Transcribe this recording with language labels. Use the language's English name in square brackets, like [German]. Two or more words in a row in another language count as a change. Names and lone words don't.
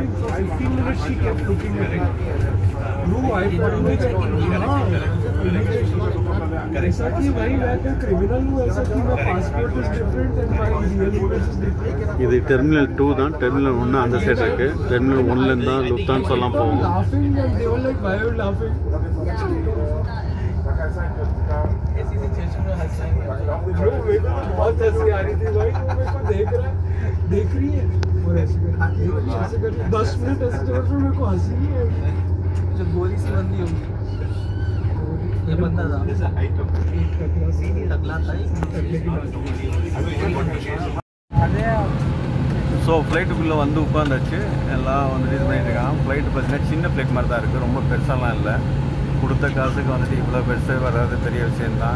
[Tamil] இது டெர்மினல் 2 தான். டெர்மினல் 1 அந்த சைடு இருக்குது. டெர்மினல் 1லேருந்து தான் லுஃப்தான்ஸாலாம் போகும். [Hindi] ऐसी सिचुएशन में हंसना ही ब्रो, मेरे को बहुत हंसी आ रही थी भाई, वो मेरे को देख रही है और ऐसे कर 10 मिनट ऐसे चल रहा, मेरे को हंसी नहीं है। जो गोली सी बंदी होगी, ये बंदा था टकला था, [Tamil] ஸோ ஃப்ளைட்டுக்குள்ளே வந்து உட்காந்தாச்சு. எல்லாம் வந்துட்டு இது பண்ணிட்டு இருக்காங்க. ஃப்ளைட்டு பார்த்தீங்கன்னா சின்ன ஃப்ளைட் மாதிரி தான் இருக்குது, ரொம்ப பெருசாலாம் இல்லை. கொடுத்த காசுக்கு வந்துட்டு இவ்வளோ பெருசு வர்றது பெரிய விஷயந்தான்.